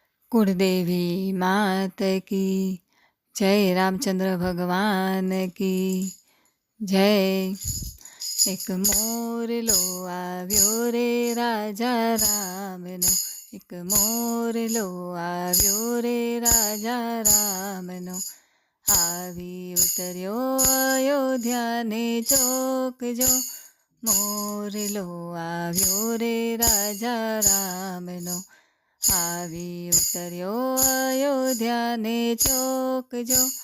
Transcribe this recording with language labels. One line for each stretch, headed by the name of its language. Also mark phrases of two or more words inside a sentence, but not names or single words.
Hindi: कुलदेवी मात की जय, रामचंद्र भगवान की जय।
Gujarati: એક મોરલો આવ્યો રે રાજા રામનો, એક મોરલો આવ્યો રે રાજા રામનો, આવી ઉતર્યો અયોધ્યાને ચોક જો, મોરલો આવ્યો રે રાજા રામનો, આવી ઉતર્યો અયોધ્યાને ચોક જો,